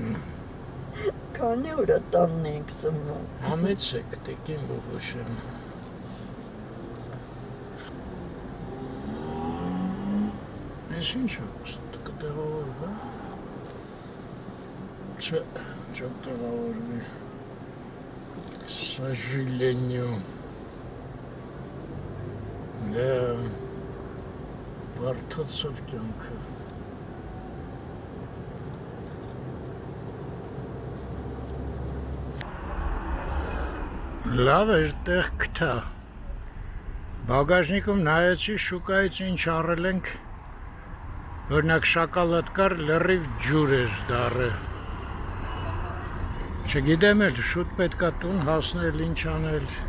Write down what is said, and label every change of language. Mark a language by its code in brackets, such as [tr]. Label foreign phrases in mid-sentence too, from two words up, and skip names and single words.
[hy] Քանի օր տանն ենք սնվում։ Համեցեք տեկին բուխուշեն։ Ես ինչ եմ կտեղավորվա։ Չեմ տեղավորվի։ [ru] К сожалению. Да. [hy] Բարդացավ կյանքը։ Լավ էր տեղ գտա։ Բագաժնիկում նայեցի շուկայից ինչ առել ենք։ Օրինակ շոկոլադ կար, լրիվ ջուր էր դառը։ Չգիտեմ էլ շուտ պետքա տուն հասնել, ինչ անել։